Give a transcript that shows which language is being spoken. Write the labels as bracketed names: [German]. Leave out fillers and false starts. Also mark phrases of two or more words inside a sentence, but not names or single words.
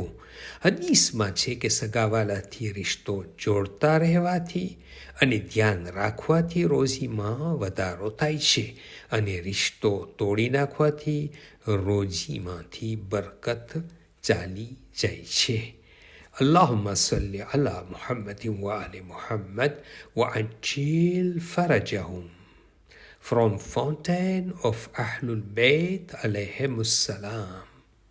[Gujarati] હદીસમાં છે કે સગાવાલાથી રિશ્તો જોડતા રહેવાથી અને ધ્યાન રાખવાથી રોજીમાં વધારો થાય છે, અને રિશ્તો તોડી નાખવાથી રોજીમાંથી બરકત ચાલી જાય છે. [Arabic] اللهم صل على محمد وآل محمد وعجل فرجهم. [English] From Fountain of [Arabic] أهل البيت عليهم السلام.